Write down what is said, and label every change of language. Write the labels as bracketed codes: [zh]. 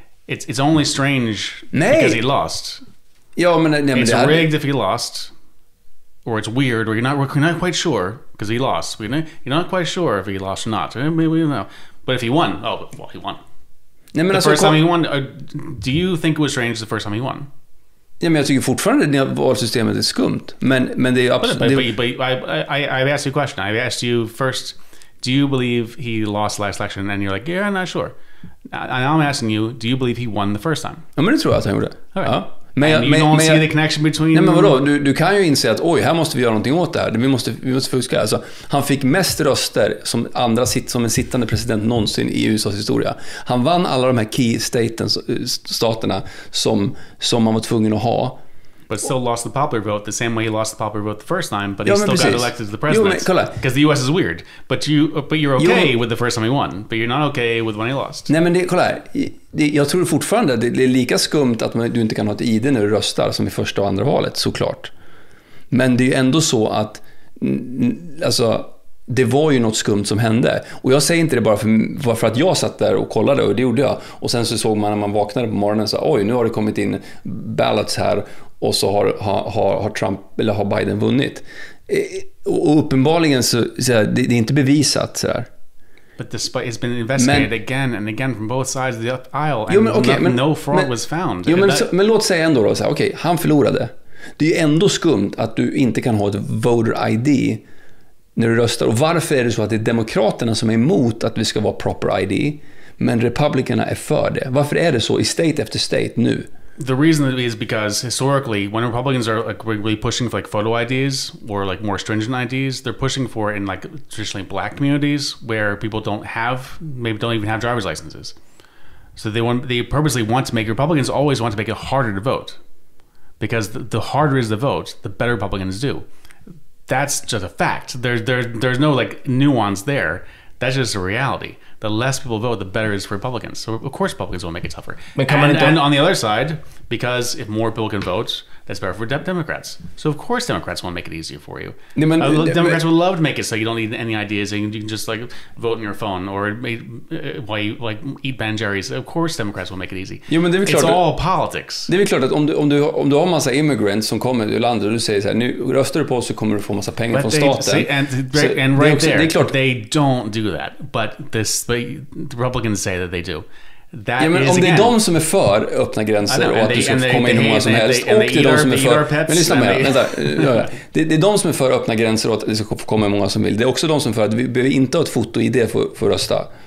[en] It's only strange because he lost. [sv] Ja, men [en] it's rigged if he lost, or it's weird, or we're not quite sure because he lost. You're not quite sure if he lost or not. We don't know. But if he won, he won. [sv] Nej, men [en] the first time he won, do you think it was strange the first time he won? [sv] Ja, men jag tycker fortfarande att valsystemet är skumt. Men det är absolut... [en] But I've asked you a question. I've asked you first, do you believe he lost last election? And you're like, yeah, I'm not sure. Now I'm asking you, do you believe he won the first time? [sv] Ja, men det tror jag att han gjorde. [en] All right. [sv] Ja. Men [en] you don't see the connection between... [sv] Nej, men vadå? Du kan ju inse att här måste vi göra någonting åt det här. Vi måste fuska. Alltså, han fick mest röster som en sittande president någonsin i USAs historia. Han vann alla de här key staterna som man var tvungen att ha. [en] But still lost the popular vote the same way he lost the popular vote the first time, but he still got elected to the president. Because the US is weird. But you're okay with the first time he won, but you're not okay with when he lost. [sv] Nej, men kolla här. Jag tror fortfarande att det är lika skumt att du inte kan ha ett ID när du röstar som i första och andra valet, såklart. Men det är ju ändå så att alltså, det var ju något skumt som hände. Och jag säger inte det bara för att jag satt där och kollade, och det gjorde jag. Och sen så såg man när man vaknade på morgonen så oj, nu har det kommit in ballots här, och så har Trump eller har Biden vunnit. Och uppenbarligen så det är inte bevisat så där. [en] But despite it's been investigated again and again from both sides of the aisle, and no fraud was found. [sv] Men låt säga ändå då, okej, han förlorade. Det är ju ändå skumt att du inte kan ha ett voter ID när du röstar. Och varför är det så att det är demokraterna som är emot att vi ska vara [en] proper ID, [sv] men republikanerna är för det? Varför är det så i state efter state nu? [en] The reason is because historically, when Republicans are like really pushing for like photo IDs or like more stringent IDs, they're pushing for it in like traditionally black communities where people don't even have driver's licenses. So they purposely want to make Republicans always want to make it harder to vote, because the harder it is to vote, the better Republicans do. That's just a fact. There's no like nuance there. That's just a reality. The less people vote, the better it is for Republicans. So of course Republicans will make it tougher. And on the other side, because if more people can vote, that's better for Democrats. So of course Democrats want to make it easier for you. Democrats would love to make it so you don't need any ideas and you can just like vote on your phone or while you like eat Ben Jerry's. Of course Democrats will make it easy. [sv] Jo, men det är klart, [en] it's all politics. [sv] Det är väl klart att om du har massa immigrants som kommer till landet och du säger så här, nu röstar du på oss så kommer du få massa pengar från staten. [en] And right there, they don't do that. But the Republicans say that they do. [sv] Ja, men om det är de som är för öppna gränser och att du ska få komma in hur många som helst, och det är de som är för... Men lyssna med, det är de som är för öppna gränser och att det ska få komma hur många som vill. Det är också de som är för att vi behöver inte ha ett foto i det för att rösta.